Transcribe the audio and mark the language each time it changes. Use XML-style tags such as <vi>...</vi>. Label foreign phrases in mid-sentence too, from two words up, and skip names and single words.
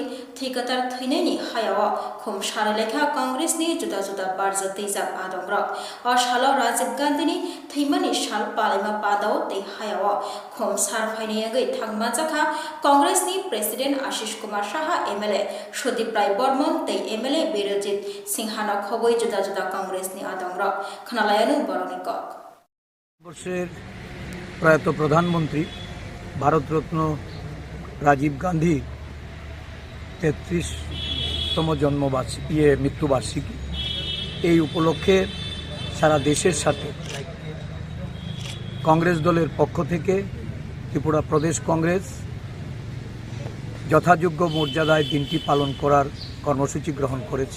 <trp>Thikatar Thineni Hayawa Khum Sharalekha Congress ni Juda Juda Barja Tejak Adongrok O Shalo Rajiv Gandhini Thimani Shal Palima Padao Te Hayawa Khum Sarfaini Yagai Thangmajaka Congress ni President Ashish Kumar Saha MLA Shodip Rai Bormon Te MLA Birojit Singhana Khoboi Juda Juda Congress ni Adongrok Khanalayanu Boronikok</trp> <bn>বর্ষের প্রয়াত প্রধানমন্ত্রী ভারতরত্ন রাজীব গান্ধী 33তম মৃত্যুবার্ষিকী। এই উপলক্ষে সারা দেশের সাথে কংগ্রেস দলের পক্ষ থেকে ত্রিপুরা প্রদেশ কংগ্রেস যথাযোগ্য মর্যাদায় দিনটি পালন করার কর্মসূচি গ্রহণ করেছে।</bn>